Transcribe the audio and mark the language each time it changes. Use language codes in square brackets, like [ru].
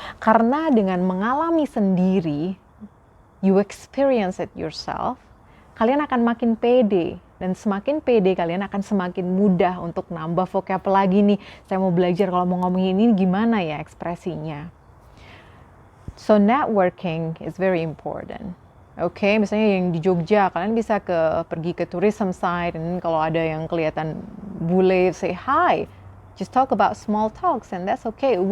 [id] Karena dengan mengalami sendiri, [en] you experience it yourself, [id] kalian akan makin pede. Dan semakin pede, kalian akan semakin mudah untuk nambah vocab lagi nih. Saya mau belajar kalau mau ngomongin ini gimana ya ekspresinya. [en] So networking is very important. [id] Oke, misalnya yang di Jogja, kalian bisa pergi ke tourism site, dan kalau ada yang kelihatan bule, [en] say hi. Just talk about small talks, and that's okay.